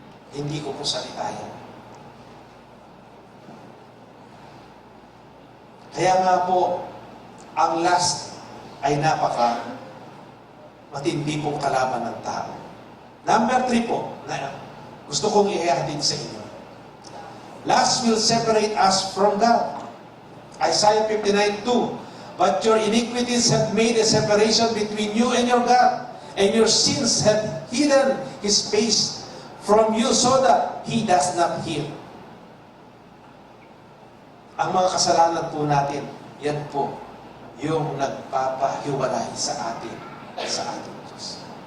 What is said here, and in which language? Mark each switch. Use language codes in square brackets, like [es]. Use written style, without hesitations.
[tl] Hindi ko po salita yan. Kaya nga po, ang last ay matindi pong kalaban ng tao. Number 3 po, na gusto kong ihahatid sa inyo. [en] Lust will separate us from God. Isaiah 59:2. But your iniquities have made a separation between you and your God, and your sins have hidden His face from you so that He does not hear. [tl] Ang mga kasalanan po natin, yan po yung nagpapahiwalay sa ating Diyos.